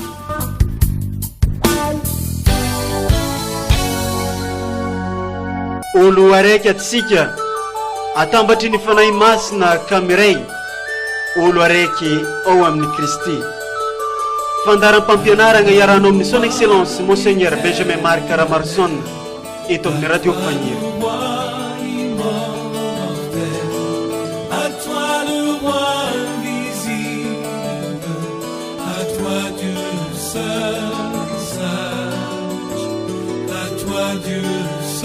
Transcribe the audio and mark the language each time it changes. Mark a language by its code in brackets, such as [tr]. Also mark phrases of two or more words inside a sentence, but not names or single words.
[mg] Olo araiky atsika atambatry ny fanahy masina kamiray olo araiky ao amin'ny Kristy. Fandaram-pampianarana iaranao amin'ny [fr] son excellence [mg] Monseigneur Benjamin Marc Ramarson eto amin'ny radio Fagniry. [fr] À toi le roi invisible, à toi Dieu seul sage, à toi Dieu